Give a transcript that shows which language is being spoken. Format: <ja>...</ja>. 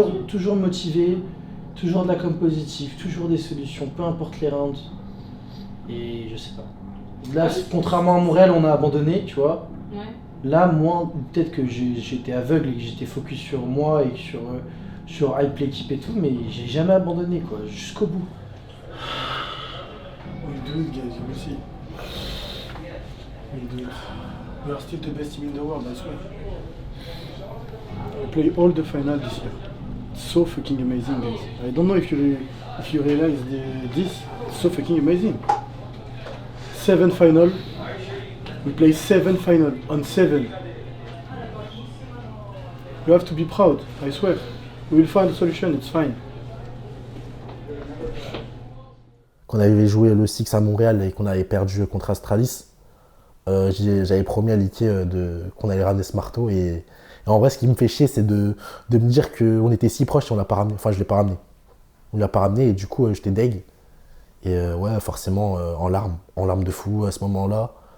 <fr>Toujours motivé, toujours de la com positive, toujours des solutions, peu importe les rounds. Et je sais pas. Là, contrairement à Montréal, on a abandonné, tu vois. Ouais. Là, moi, peut-être que j'étais aveugle et que j'étais focus sur moi et sur hype l'équipe et tout, mais j'ai jamais abandonné, quoi, jusqu'au bout.</fr> <en>We do it, guys, you will see. We do it. We are still the best team in the world, I swear. We play all the final this year. It's so fucking amazing, guys. I don't know if you realize this. It's so fucking amazing. 7 final. We play 7 final on 7. You have to be proud, I swear. We will find a solution, it's fine.</en> <fr>Quand on avait joué le Six à Montréal et qu'on avait perdu contre Astralis, j'avais promis à Liké qu'on allait ramener ce marteau. Et en vrai, ce qui me fait chier, c'est de me dire qu'on était si proches et on l'a pas ramené. Enfin, je l'ai pas ramené. On l'a pas ramené et du coup, j'étais deg. Et ouais, forcément, en larmes de fou à ce moment-là.</fr>